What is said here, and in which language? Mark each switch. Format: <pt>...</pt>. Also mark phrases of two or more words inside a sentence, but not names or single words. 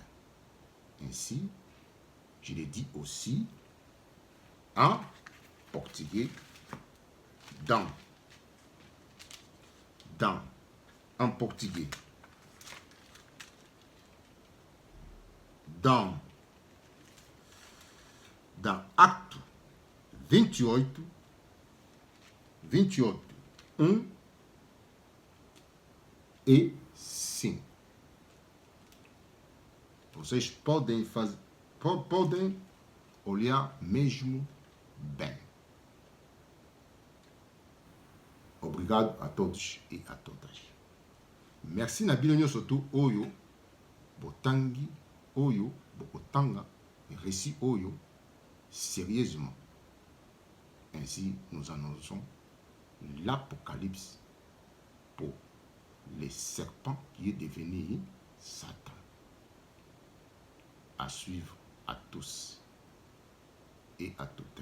<fr>Ainsi, je l'ai dit aussi en portugais en portugais dans acte 28 1 e 5.</fr> <pt>Vocês podem olhar mesmo bem. Obrigado a todos e a todas.</pt> <ln>Merci na bino nyonso tu oyo botangi oyo bokotanga récit oyo sérieusement.</ln> <fr>Ainsi nous annonçons l'Apocalypse pour le serpent qui est devenu Satan. À suivre à tous et à toutes.</fr>